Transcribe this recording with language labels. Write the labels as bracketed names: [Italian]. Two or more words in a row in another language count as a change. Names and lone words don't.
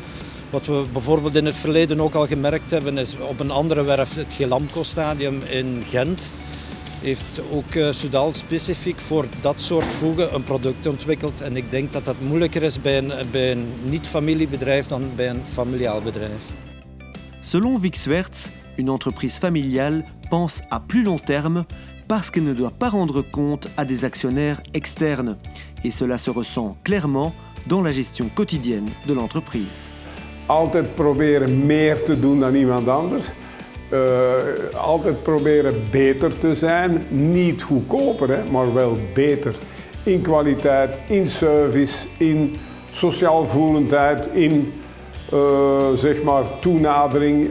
[Dutch] Wat we bijvoorbeeld in het verleden ook al gemerkt hebben is op een andere werf, het Gelamco-stadium in Gent, heeft ook Soudal specifiek voor dat soort voegen een product ontwikkeld. En ik denk dat dat moeilijker is bij een niet-familiebedrijf dan bij een familiaal bedrijf. [French] Selon Vic Swerts, Une entreprise familiale pense à plus long terme parce qu'elle ne doit pas rendre compte à des actionnaires externes. Et cela se ressent clairement dans la gestion quotidienne de l'entreprise. [Dutch] Altijd proberen meer te doen dan iemand anders. Altijd proberen beter te zijn. Niet goedkoper, hè, maar wel beter. In kwaliteit, in service, in sociaal voelendheid, in zeg maar toenadering.